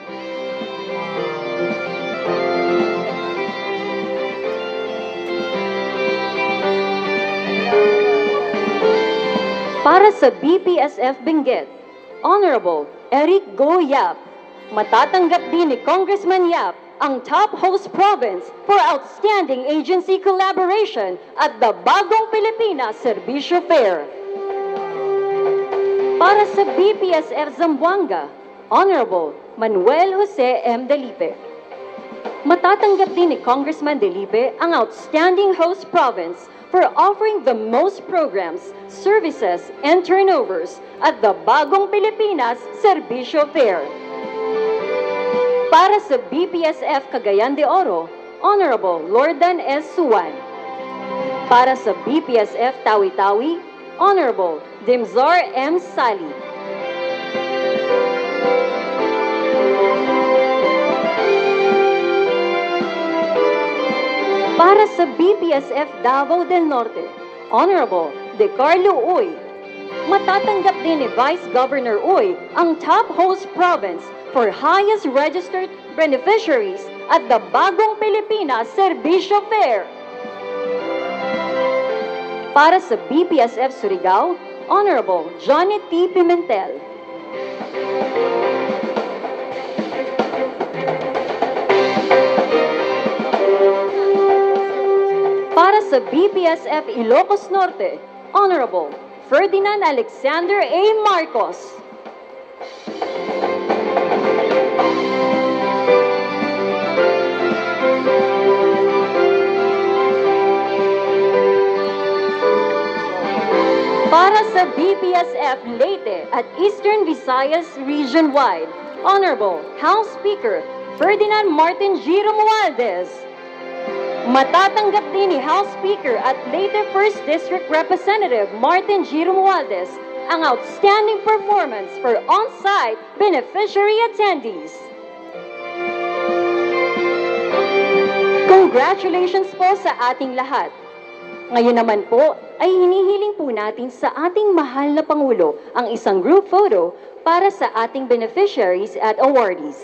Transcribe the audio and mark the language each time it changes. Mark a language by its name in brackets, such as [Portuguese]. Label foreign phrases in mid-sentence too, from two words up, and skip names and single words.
[Filipino] Para sa BPSF Benguet, Honorable Eric Go Yap. Matatanggap din ni Congressman Yap ang [English] Top Host Province for Outstanding Agency Collaboration at the [Filipino] Bagong Pilipinas Serbisyo Fair. Para sa BPSF Zamboanga, Honorable Manuel Jose M. Delipe. Matatanggap din ni Congressman Delipe ang [English] Outstanding Host Province for offering the most programs, services, and turnovers at the [Filipino] Bagong Pilipinas Serbisyo Fair. Para sa BPSF Cagayan de Oro, Honorable Lordan S. Suwan. Para sa BPSF Tawi-Tawi, Honorable Dimzar M. Sali. Para sa BPSF Davao del Norte, Honorable De Carlo Uy. Matatanggap din ni Vice Governor Uy ang [English] Top Host Province for highest registered beneficiaries at the [Filipino] Bagong Pilipinas Serbisyo Fair. Para sa BPSF Surigao, Honorable Johnny T. Pimentel. Para sa BPSF Ilocos Norte, Honorable Ferdinand Alexander A. Marcos. Para sa BPSF Leyte at Eastern Visayas Region-wide, Honorable House Speaker Ferdinand Martin G. Romualdez. Matatanggap din ni House Speaker at Leyte 1st District Representative Martin G. Romualdez ang [English] outstanding performance for on-site beneficiary attendees. [Filipino] Congratulations po sa ating lahat. Ngayon naman po ay hinihiling po natin sa ating mahal na Pangulo ang isang group photo para sa ating beneficiaries at awardees.